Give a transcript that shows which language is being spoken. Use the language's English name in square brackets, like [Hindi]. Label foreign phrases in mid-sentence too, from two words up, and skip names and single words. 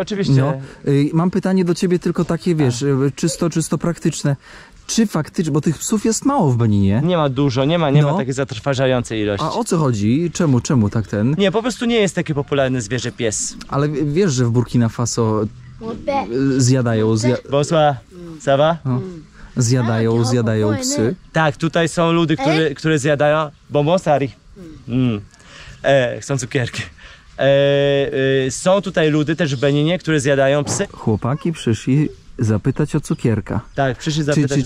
[Polish] No, mam pytanie do ciebie tylko takie, wiesz, czysto praktyczne. Czy faktycznie, bo tych psów jest mało w Beninie? Nie ma dużo, nie ma takiej zatrważającej ilości. A o co chodzi? Czemu tak ten? Nie, po prostu nie jest takie popularne zwierzę pies. Ale wiesz, że w Burkina Faso zjadają... [French] Bonsoir, ça va? [Polish] Zjadają psy. Tak, tutaj są ludy, które zjadają bombonsari. Chcą cukierki. Są tutaj ludy też w Beninie, które zjadają psy. Chłopaki przyszli zapytać o cukierka. Tak, przyszli zapytać.